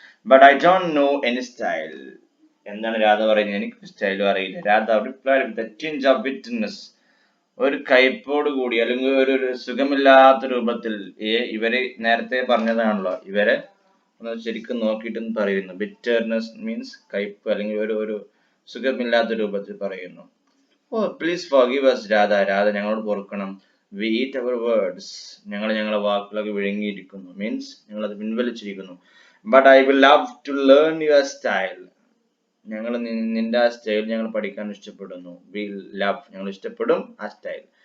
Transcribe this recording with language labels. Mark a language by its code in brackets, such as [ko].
[en] But I don't know any style. [ml] എന്താണ് രാധ പറയുന്നത്? എനിക്ക് സ്റ്റൈലും അറിയില്ല. [en] Radha replied with a tinge of bitterness. [ml] ഒരു കയ്പോട് കൂടി അല്ലെങ്കിൽ ഒരു സുഖമില്ലാത്ത രൂപത്തിൽ. ഇവര് നേരത്തെ പറഞ്ഞതാണല്ലോ, ഇവരെ ഒന്ന് ശരിക്കും നോക്കിയിട്ട് പറയുന്നു. ബിറ്റർനെസ് മീൻസ് കയ്പ്, അല്ലെങ്കിൽ ഒരു സുഖമില്ലാത്ത രൂപത്തിൽ പറയുന്നു. [en] Oh please forgive us Radha. [ml] Radha ഞങ്ങളോട് പൊറുക്കണം. [en] We eat our words. [ml] ഞങ്ങളെ വാക്കുകളൊക്കെ വിഴുങ്ങിയിരിക്കുന്നു, മീൻസ് ഞങ്ങളത് പിൻവലിച്ചിരിക്കുന്നു. [en] But I will love to learn your style. [ml] ഞങ്ങൾ നിന്റെ ആ സ്റ്റൈൽ ഞങ്ങൾ പഠിക്കാൻ ഇഷ്ടപ്പെടുന്നു. [en] We love, [ml] ഞങ്ങൾ ഇഷ്ടപ്പെടും ആ സ്റ്റൈൽ.